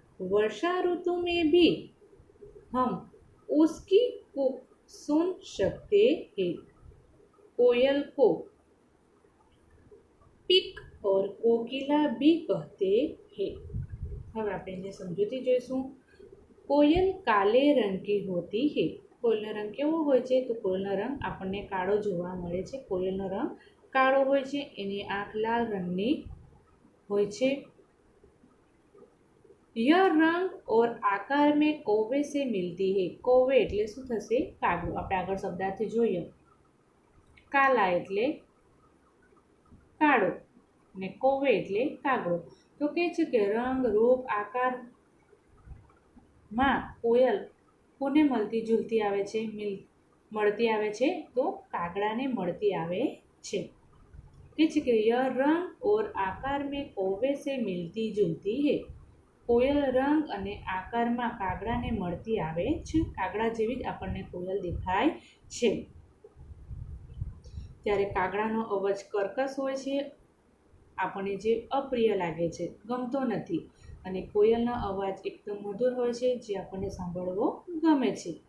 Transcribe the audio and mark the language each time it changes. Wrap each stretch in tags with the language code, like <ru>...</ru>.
<hi>वर्षा ऋतु में भी हम उसकी कूक सुन सकते हैं। कोयल को પીક और કોકિલા भी कहते हैं।</hi> <gu>હવે આપણે એને સમજૂતી જોઈશું।</gu> <hi>કોયલ કાલે રંગ की होती है।</hi> <gu>કોયલનો રંગ કેવો હોય છે? તો કોયલનો રંગ આપણને કાળો જોવા મળે છે। કોયલનો રંગ કાળો હોય છે, એની આંખ લાલ રંગની હોય છે।</gu> <hi>यह रंग और आकार में कौवे से मिलती है।</hi> <gu>कौवे એટલે શું થશે? કાગડો। આપણે આગળ શબ્દાર્થી જોઈએ। કાલા એટલે કાળો ને કૌવે એટલે કાગડો। તો કહે છે કે રંગ રૂપ આકારમાં કોયલ કોને મળતી જુલતી આવે છે? મળતી આવે છે તો કાગડાને મળતી આવે છે। કહે છે કે</gu> <hi>यह रंग और आकार में कौवे से मिलती जुलती है।</hi> <gu>કોયલ રંગ અને આકારમાં કાગડાને મળતી આવે છે। કાગડા જેવી જ આપણને કોયલ દેખાય છે। ત્યારે કાગડાનો અવાજ કર્કશ હોય છે, આપણને જે અપ્રિય લાગે છે, ગમતો નથી। અને કોયલનો અવાજ એકદમ મધુર હોય છે, જે આપણને સાંભળવો ગમે છે।</gu>